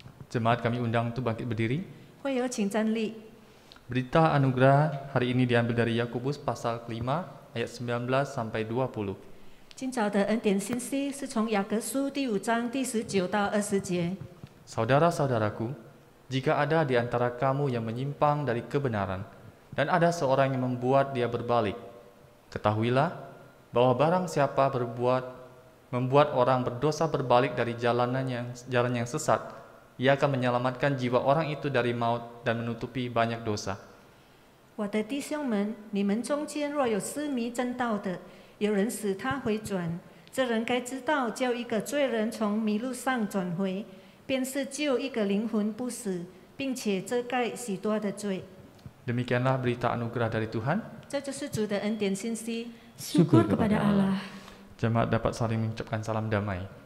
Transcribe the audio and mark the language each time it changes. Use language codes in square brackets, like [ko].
[id] Jemaat kami undang untuk bangkit berdiri. [zh] 会友请站立。 [id] Berita anugerah hari ini diambil dari Yakobus pasal 5 ayat 19 sampai 20. [zh] 今早的恩典信息是从雅各书第5章第19到20节。 [id] Saudara-saudaraku, jika ada di antara kamu yang menyimpang dari kebenaran, dan ada seorang yang membuat dia berbalik, ketahuilah bahwa barang siapa membuat orang berdosa berbalik dari jalan yang sesat, ia akan menyelamatkan jiwa orang itu dari maut dan menutupi banyak dosa. [zh] 我的弟兄们，你们中间若有失迷正道的，有人使他回转，这人该知道，叫一个罪人从迷路上转回，便是救一个灵魂不死，并且遮盖许多的罪。 [id] Demikianlah berita anugerah dari Tuhan. [zh] 这就是主的恩典信息。 [id] Syukur kepada Allah. Jemaat dapat saling mengucapkan salam damai.